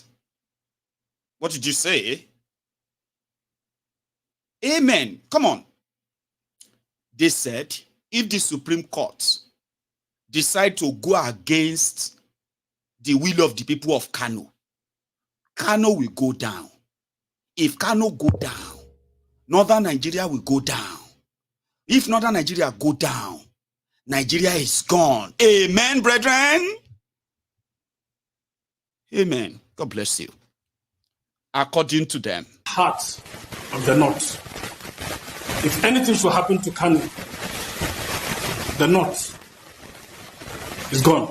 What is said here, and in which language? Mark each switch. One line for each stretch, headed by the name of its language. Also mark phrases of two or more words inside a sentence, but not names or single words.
English: What did you say? Amen. Come on. They said, if the Supreme Court decide to go against the will of the people of Kano, Kano will go down. If Kano go down, northern Nigeria will go down. If northern Nigeria go down, Nigeria is gone. Amen, brethren. Amen. God bless you. According to them, heart of the north. If anything should happen to Kano, the north is gone.